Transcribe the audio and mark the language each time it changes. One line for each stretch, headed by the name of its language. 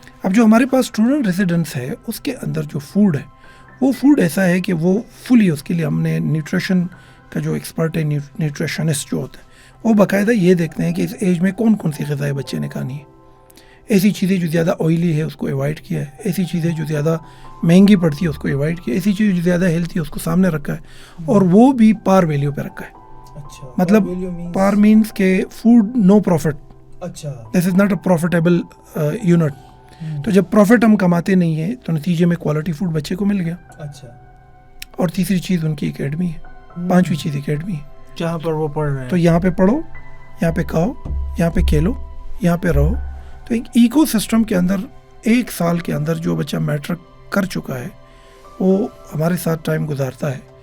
Urdu: اب جو ہمارے پاس اسٹوڈنٹ ریزیڈنس ہے اس کے اندر جو فوڈ ہے وہ فوڈ ایسا ہے کہ وہ فلی, اس کے لیے ہم نے نیوٹریشن کا جو ایکسپرٹ ہے, نیوٹریشنسٹ جو ہوتا ہے, وہ باقاعدہ یہ دیکھتے ہیں کہ اس ایج میں کون کون سی غذائیں بچے نے کھانی ہے. ایسی چیزیں جو زیادہ آئلی ہے اس کو ایوائڈ کیا ہے, ایسی چیزیں جو زیادہ مہنگی پڑتی ہے اس کو ایوائڈ کیا, ایسی چیزیں جو زیادہ ہیلتھی ہے اس کو سامنے رکھا ہے, اور وہ بھی پار ویلیو پہ رکھا ہے. اچھا,
English: مطلب پار مینس کہ فوڈ نو پروفٹ.
Urdu: اچھا,
English: This is not a profitable unit.
Urdu: تو جب پروفٹ ہم کماتے نہیں ہیں تو نتیجے میں کوالٹی فوڈ بچے کو مل گیا. اچھا. اور تیسری چیز ان کی اکیڈمی ہے, پانچویں چیز اکیڈمی ہے جہاں پر وہ پڑھ رہے ہیں. تو یہاں پہ پڑھو, یہاں پہ کھاؤ, یہاں پہ کھیلو, یہاں پہ رہو. تو ایک ایکو سسٹم کے اندر 1 سال کے اندر جو بچہ میٹرک کر چکا ہے وہ ہمارے ساتھ ٹائم گزارتا ہے.